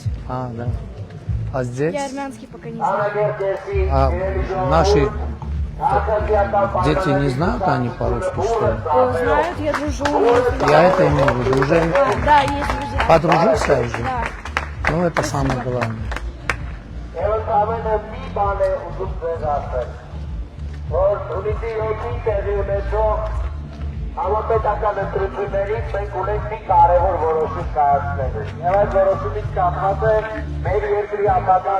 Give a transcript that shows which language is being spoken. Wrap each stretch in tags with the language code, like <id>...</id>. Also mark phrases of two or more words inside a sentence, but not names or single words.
<ru>А, да. А здесь? Я армянский пока не знаю. А наши дети не знают они по-русски, что ли? Знают, я дружу. Я это имею в виду. Уже Да, есть друзья. подружился уже? Да. Ну, это самое главное.</ru> <hy>Համապետական ընտրություններից մենք ունենք մի կարևոր որոշում կայացնելու։ Եվ այդ որոշումից կապված է մեր երկրի ապագան</hy>